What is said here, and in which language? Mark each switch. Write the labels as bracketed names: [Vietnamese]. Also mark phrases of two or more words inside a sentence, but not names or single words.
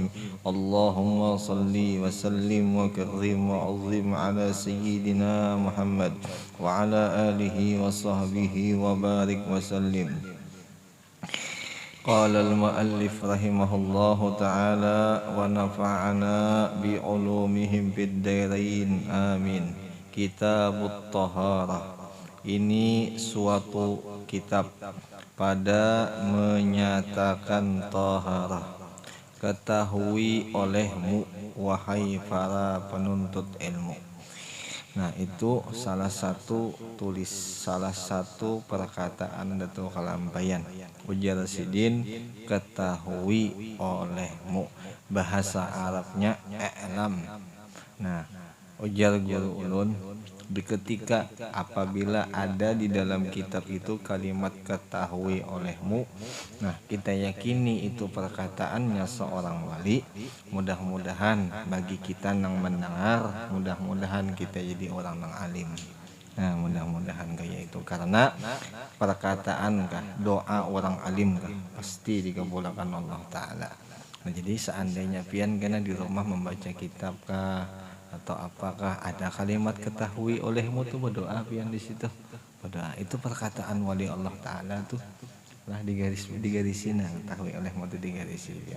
[Arabic] اللهم صل وسلم وكرم وعظم على سيدنا محمد وعلى آله وصحبه وبارك وسلم. قال المؤلف رحمه الله تعالى ونفعنا بعلومهم في الدارين آمين. كتاب الطهارة. [Indonesian] Ini suatu kitab pada menyatakan taharah. Ketahui olehmu wahai para penuntut ilmu. Nah, itu salah satu perkataan Datuk Kalampayan. [Banjar] Ujar Sidin, ketahui olehmu. Bahasa Arabnya i'lam. Nah, ujar guru ulun, Ketika apabila ada di dalam kitab itu kalimat ketahui olehmu, nah kita yakini itu perkataannya seorang wali. [Indonesian] Mudah-mudahan bagi kita yang mendengar, mudah-mudahan kita jadi orang yang alim. [Banjar] Nah mudah-mudahan kayak itu, karena perkataan kah, doa orang alim kah, pasti dikabulkan Allah Ta'ala. Nah jadi seandainya pian kena di rumah membaca kitab kah atau apakah ada kalimat ketahui olehmu tuh berdoa pian di situ, berdoa itu perkataan wali Allah Ta'ala tuh lah digarisin, nah ketahui olehmu tuh digarisin pian.